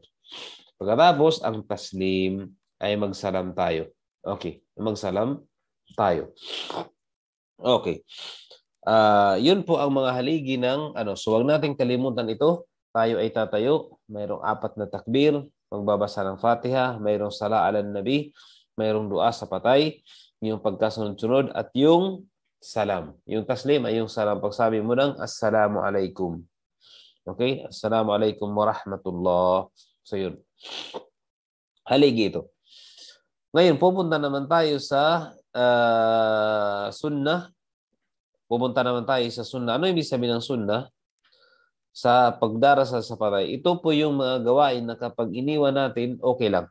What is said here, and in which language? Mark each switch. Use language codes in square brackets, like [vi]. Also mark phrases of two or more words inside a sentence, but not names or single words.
[tl] Pagkatapos, ang taslim ay magsalam tayo. Okay, magsalam tayo. Okay. Yun po ang mga haligi ng So wag nating kalimutan ito. Tayo ay tatayo. Mayroong 4 na takbir, magbabasa ng Fatiha, mayroong [ar] sala ala nabi, [tl] mayroong dua sa patay, yung pagkasunod-sunod, at yung salam. Yung taslim ay yung salam. Pagsabi mo ng [ar] Assalamu alaikum. [tl] Okay? [ar] Assalamu alaikum wa rahmatullah. [tl] So yun. Haligi ito. Ngayon, pupunta naman tayo sa sunnah. Ano yung ibig sabihin ng sunnah? Sa pagdarasal sa patay. Ito po yung mga gawain na kapag iniwan natin, okay lang.